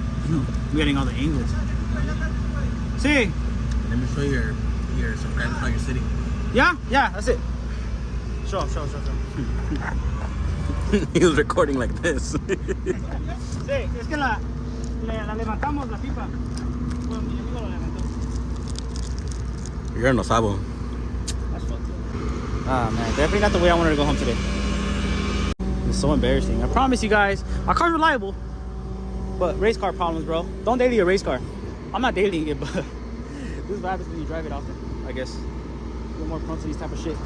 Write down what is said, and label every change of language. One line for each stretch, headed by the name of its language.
English: No, I'm getting all the angles. See? Let me show you your subscribers how you're sitting. Yeah, that's it. Show. He was recording like this.
Spanish: Sí, es que la levantamos la pipa. Bueno, mi amigo la levantó.
English: You're
Spanish: no sabo.
English: That's fucked up. Ah, man, definitely not the way I wanted to go home today. It's so embarrassing. I promise you guys, my car's reliable, but race car problems, bro. Don't daily a race car. I'm not dailying it, but this is what happens when you drive it often, I guess. A little more prone to these type of shit.